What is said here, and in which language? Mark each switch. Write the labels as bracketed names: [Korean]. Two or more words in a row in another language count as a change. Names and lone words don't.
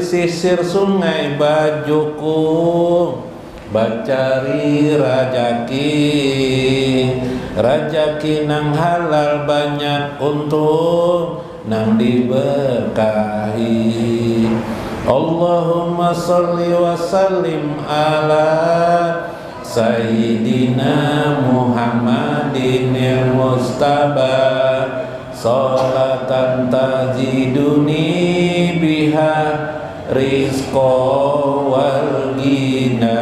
[Banjar] sisir-sisir sungai bajuku, bacari rajaki nang halal banyak untung nang diberkahi. [Arabic] اللهم صل وسلم على سيدنا محمد المجتبى صلاة تجدني بها رزقا والغنى.